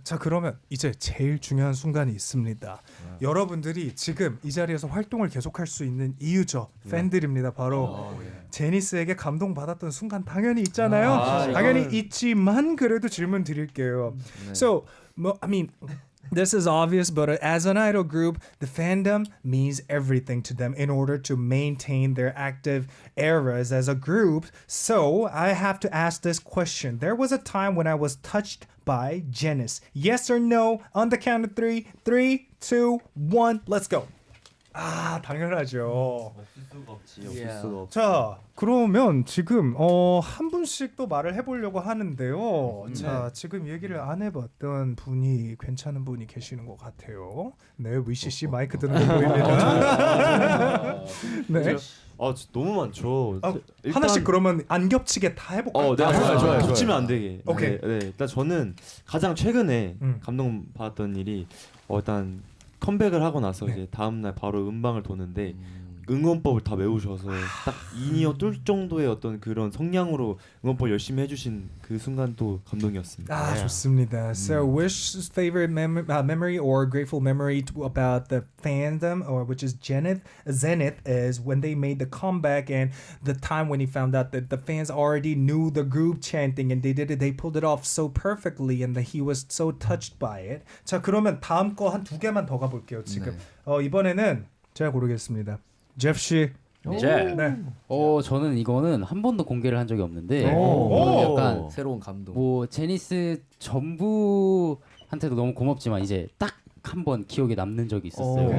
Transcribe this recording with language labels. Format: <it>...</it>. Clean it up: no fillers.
<ko>자 그러면 이제 제일 중요한 순간이 있습니다. 여러분들이 지금 이 자리에서 활동을 계속할 수 있는 이유죠. 팬들입니다. 바로 제니스에게 감동받았던 순간 당연히 있잖아요. 당연히 있지만 그래도 질문 드릴게요.</ko> <en>So, I mean, This is obvious, but as an idol group, the fandom means everything to them in order to maintain their active eras as a group. So I have to ask this question. There was a time when I was touched by Genis. Yes or no? On the count of three. 3, 2, 1. Let's go.</en> <ko>아, 당연하죠. 없을 수가 없지. 없을 수가 없지. 자, 그러면 지금 한 분씩 또 말을 해보려고 하는데요. 자, 지금 얘기를 안 해봤던 분이 괜찮은 분이 계시는 것 같아요. 네, 위시 씨 마이크 드는 거 보입니다. 네. 너무 많죠. 일단, 하나씩 그러면 안 겹치게 다 해볼까요? 네, 좋아요. 겹치면 안 되게. 오케이. 네, 일단 저는 가장 최근에 감동받았던 일이 일단 컴백을 하고 나서 이제 다음 날 바로 음방을 도는데 응원법을 다 외우셔서 딱 2니어 뚫 정도의 어떤 그런 성량으로 응원법 열심히 해주신 그 순간도 감동이었습니다. 아, 좋습니다.</ko> <en>So, Wish's favorite memory or grateful memory about the fandom, or which is Zenith, is when they made the comeback and the time when he found out that the fans already knew the group chanting and they pulled it off so perfectly and that he was so touched by it.</en> <ko>자, 그러면 다음 거 한 두 개만 더 가볼게요. 지금 이번에는 제가 고르겠습니다. 제프 씨. 네. 저는 이거는 한 번도 공개를 한 적이 없는데 약간 새로운 감동. 뭐 제니스 전부한테도 너무 고맙지만 이제 딱 한 번 기억에 남는 적이 있었어요.</ko>